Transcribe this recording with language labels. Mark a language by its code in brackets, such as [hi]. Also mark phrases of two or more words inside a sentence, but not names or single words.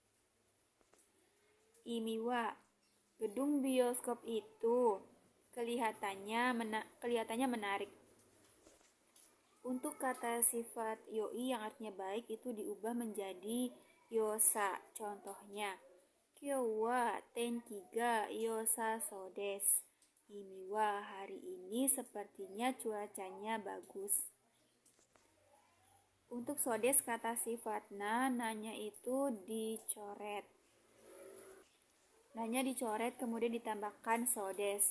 [id] Imiwa, gedung bioskop itu kelihatannya menarik. Untuk kata sifat yoi yang artinya baik itu diubah menjadi yosa. [ja] Contohnya 今日 は 天気 が よさ そう です. [id] Imiwa, hari ini sepertinya cuacanya bagus. Untuk sodes kata sifatna nanya itu dicoret. Nanya dicoret kemudian ditambahkan sodes.